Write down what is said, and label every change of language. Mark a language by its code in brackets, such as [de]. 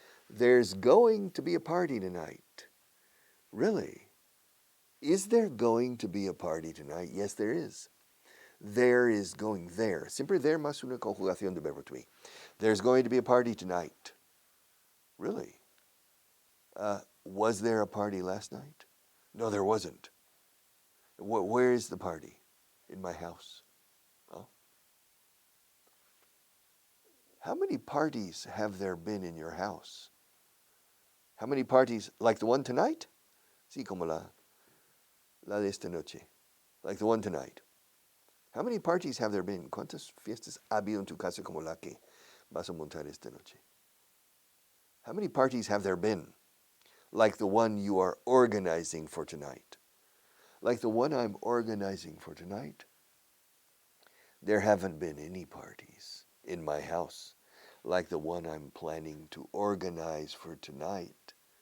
[en] There's going to be a party tonight. Really? Is there going to be a party tonight? Yes, there is. There is going there. [es] Siempre there más una conjugación de verbo to be. [en] There's going to be a party tonight. Really? Was there a party last night? No, there wasn't. Where is the party? In my house. Oh. How many parties have there been in your house? How many parties, like the one tonight? [es] Sí, como la de esta noche. [en] Like the one tonight. How many parties have there been? [es] ¿Cuántas fiestas ha habido en tu casa como la que vas a montar esta noche? [en] How many parties have there been? Like the one you are organizing for tonight. Like the one I'm organizing for tonight. There haven't been any parties in my house like the one I'm planning to organize for tonight.